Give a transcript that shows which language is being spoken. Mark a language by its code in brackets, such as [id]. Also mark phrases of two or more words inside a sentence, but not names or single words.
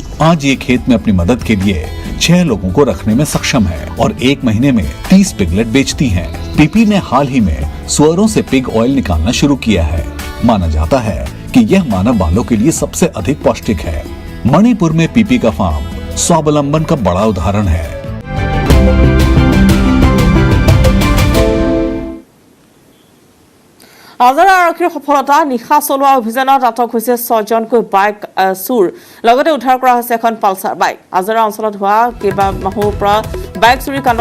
[hi] आज ये खेत में अपनी मदद के लिए 6 लोगों को रखने में सक्षम है और 1 महीने में 30 पिगलेट बेचती हैं। पीपी ने हाल ही में सुअरों से [en] pig oil [hi] निकालना शुरू किया है माना जाता है कि यह मानव बालों के लिए सबसे अधिक पौष्टिक है मणिपुर में पीपी का फार्म स्वावलंबन का बड़ा उदाहरण है [as] আজাৰা আৰক্ষীৰ সফলতা নিশা চলোৱা অভিযানত আটক হৈছে 6জনকৈ বাইক চুৰ লগতে উদ্ধাৰ কৰা হৈছে এখন পালচাৰ বাইক আজাৰা অঞ্চলত হোৱা কেইবা মাহৰ পৰা বাইক চুৰি কাণ্ড